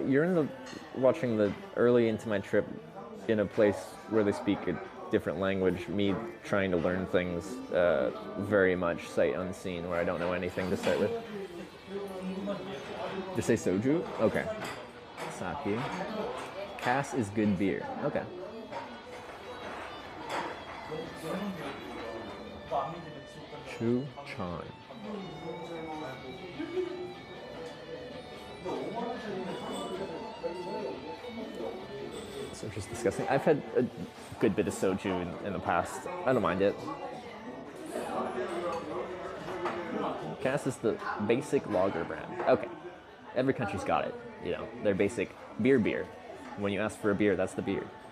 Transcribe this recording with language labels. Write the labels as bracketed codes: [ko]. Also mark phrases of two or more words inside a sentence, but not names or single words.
[en] You're watching the early into my trip in a place where they speak a different language, me trying to learn things very much sight unseen, where I don't know anything to start with. Just say soju? Okay. Sake. Cass is good beer. Okay. Chu Chan. Soju's disgusting. I've had a good bit of soju in the past. I don't mind it. Cass is the basic lager brand. Okay. Every country's got it. You know, their basic beer. When you ask for a beer, that's the beer.